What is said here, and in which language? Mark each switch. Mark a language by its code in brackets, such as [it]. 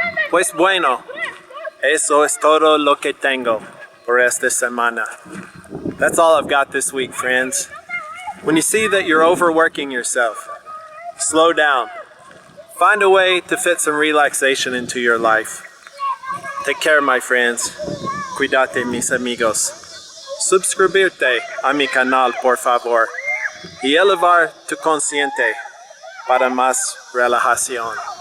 [es] Pues bueno, eso es todo lo que tengo por esta semana. [en] That's all I've got this week, friends. When you see that you're overworking yourself, slow down. Find a way to fit some relaxation into your life. Take care, my friends. [es] Cuídate, mis amigos. Suscribirte a mi canal, por favor. Y elevar tu consciente para más relajación.